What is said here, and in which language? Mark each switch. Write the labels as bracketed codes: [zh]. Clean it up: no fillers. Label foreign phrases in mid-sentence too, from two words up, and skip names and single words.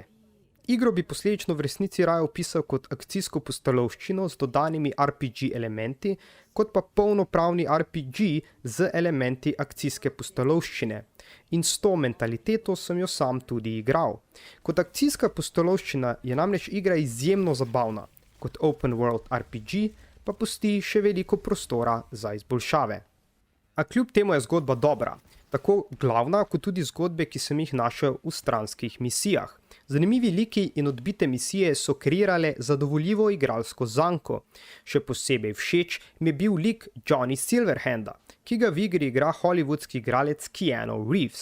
[sl] Igro bi posledično v resnici raje opisal kot akcijsko pustolovščino z dodanimi RPG elementi, kot pa polnopravni RPG z elementi akcijske pustolovščine. In s to mentaliteto sem jo sam tudi igral. Kot akcijska pustolovščina je namreč igra izjemno zabavna, kot [en] open world RPG [sl] pa pusti še veliko prostora za izboljšave. A kljub temu je zgodba dobra, tako glavna kot tudi zgodbe, ki sem jih našel v stranskih misijah. Zanimivi liki in odbite misije so kreirale zadovoljivo igralsko zanko. Še posebej všeč mi je bil lik Johnny Silverhanda, ki ga v igri igra hollywoodski igralec Keanu Reeves.